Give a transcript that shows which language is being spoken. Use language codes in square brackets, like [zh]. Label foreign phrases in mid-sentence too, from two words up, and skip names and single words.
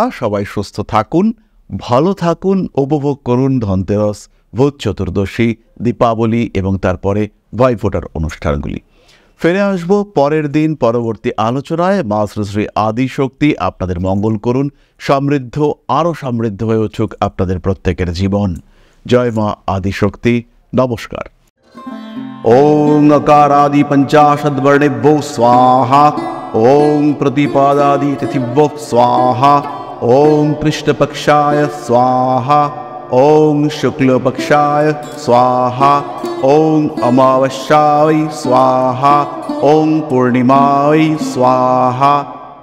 [bn] সবাই সুস্থ থাকুন, ভালো থাকুন, উপভোগ করুন ধনতেরস, ভূত চতুর্দশী, দীপাবলি এবং তারপরে ভাইফোঁটার অনুষ্ঠানগুলি। ফিরে আসবো পরের দিন পরবর্তী আলোচনায়। মা শ্রী শ্রী আদিশক্তি আপনাদের মঙ্গল করুন, সমৃদ্ধ, আরও সমৃদ্ধ হয়ে উঠুক আপনাদের প্রত্যেকের জীবন। জয় মা আদিশক্তি। নমস্কার। [sa] ওং अकारादि पंचाशद्वर्णेभ्यो स्वाहा, ओं प्रतिपादादि तिथिभ्यो स्वाहा, ओं कृष्णपक्षाय स्वाहा, ओं शुक्लपक्षाय स्वाहा, ओं अमावस्याय स्वाहा, ओं पूर्णिमाय स्वाहा।